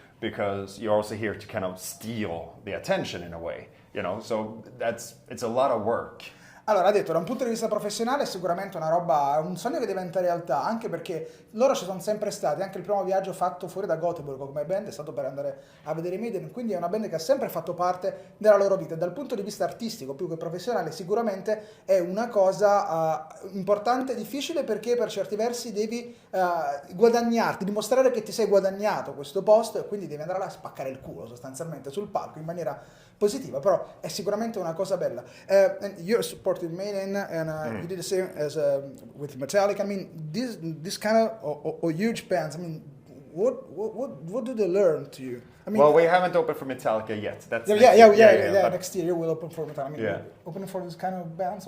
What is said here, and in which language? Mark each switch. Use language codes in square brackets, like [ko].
[en] Because you're also here to kind of steal the attention in a way, so it's a lot of work. [it] Allora, ha detto, da un punto di vista professionale è sicuramente una roba, un sogno che diventa realtà, anche perché loro ci sono sempre stati, anche il primo viaggio fatto fuori da Gothenburg come band è stato per andare a vedere i Maiden, quindi è una band che ha sempre fatto parte della loro vita. Dal punto di vista artistico, più che professionale, sicuramente è una cosa importante e difficile, perché per certi versi devi guadagnarti, dimostrare che ti sei guadagnato questo posto e quindi devi andare là a spaccare il culo sostanzialmente sul palco in maniera positiva, però è sicuramente una cosa bella. [en] And you're supporting Maiden, and you did the same as with Metallica. This kind of huge bands. What do they learn to you? Well, we haven't opened for Metallica yet. That's yeah. Next year you will open for Metallica. Opening for this kind of bands.